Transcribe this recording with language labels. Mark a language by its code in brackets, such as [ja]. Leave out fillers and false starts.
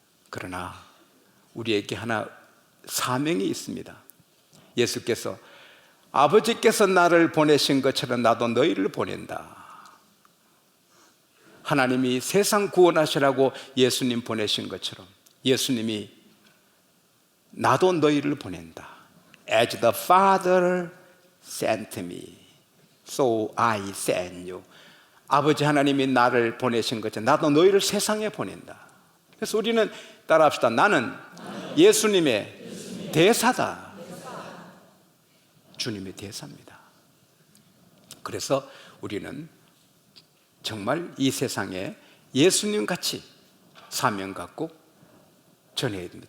[ko] 그러나 우리에게 하나 사명이 있습니다. 예수께서 아버지께서 나를 보내신 것처럼 나도 너희를 보낸다. 하나님이 세상 구원하시라고 예수님 보내신 것처럼 예수님이 나도 너희를 보낸다. [en] As the Father sent me, so I send you. [ko] 아버지 하나님이 나를 보내신 것처럼 나도 너희를 세상에 보낸다. 그래서 우리는 따라합시다. 나는 예수님의 대사다. 주님의 대사입니다. 그래서 우리는 정말 이 세상에 예수님 같이 사명 갖고 전해야 됩니다.